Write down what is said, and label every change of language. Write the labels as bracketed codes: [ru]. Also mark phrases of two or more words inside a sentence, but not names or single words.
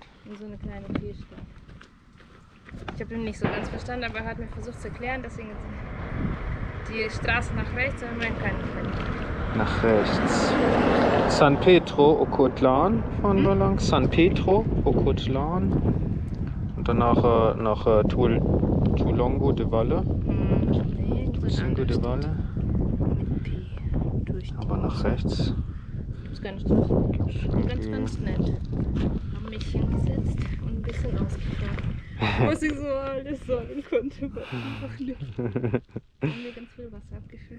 [de] In so eine kleine P-Stadt. Ich habe ihn nicht so ganz verstanden, aber er hat mir versucht zu erklären, deswegen die Straße nach rechts, aber man kann nicht. Nach rechts. San Pedro Ocotlan fahren wir lang. San Pedro Ocotlan. Und danach nach Tulongo de Valle. Tulongo de Valle. Aber nach rechts. Gibt's keine Straße. Ganz nett. Haben mich hingesetzt und ein bisschen ausgefragt. Was ich so alles sagen konnte, aber einfach nicht. Haben wir ganz viel Wasser abgefüllt.